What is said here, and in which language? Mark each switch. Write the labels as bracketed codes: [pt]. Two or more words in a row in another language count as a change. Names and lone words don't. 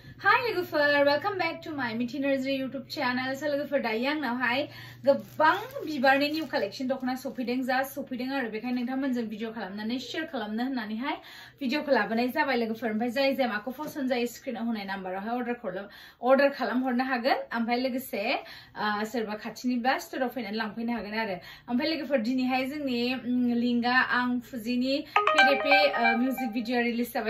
[en] Hi lwgwfwr, welcome back to my Mithi Narzary YouTube channel. [brx] So lwgwfwr dayo आंनावहाय गोबां बिबारनि [en] new collection [brx] दखना सफैदों आरो बेखायनो नोंथांमोनजों भिडिअ खालामनानै शेयार खालामनो होननानैहाय भिडिअखौ लाबोनाय जाबाय लोगोफोर। ओमफ्राय जाय माखौ पसन्द जायो स्क्रिनाव होनाय नाम्बारावहाय अर्डार खालामहरनो हागोन। ओमफ्राय लोगोसे सोरबा खाथिनिबा स्टोराव फैनानै लांफैनो हागोन आरो। ओमफ्राय लोगोफोर दिनैहाय जोंनि लिंकआ आं फुजिनि पेरेपे [en] music video [brx] रिलिज जाबाय।